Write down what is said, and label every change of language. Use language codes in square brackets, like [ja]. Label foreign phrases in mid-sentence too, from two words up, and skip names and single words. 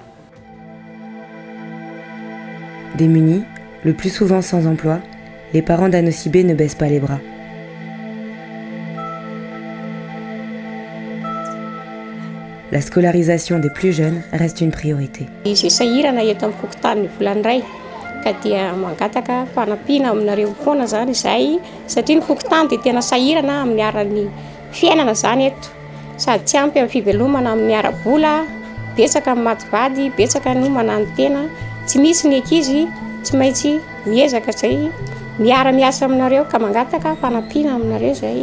[fr] Démunis, le plus souvent sans emploi, les parents d'Anosibé ne baissent pas les bras. La scolarisation des plus jeunes reste une priorité. [mg] Ka dia mangataka fanampiana aminareo foana zany izay satria ny fokontany dia tena sahirana amin'ny aran'ny fiainana zany eto sady tsy ampy amin'ny fivelomana amin'ny ara-bola, betsaka amin'ny maty vady, betsaka ny homana ny tena, tsy misy ny ankizy tsy maintsy miezaka zay miara-miasa aminareo ka mangataka fanampiana aminareo zay.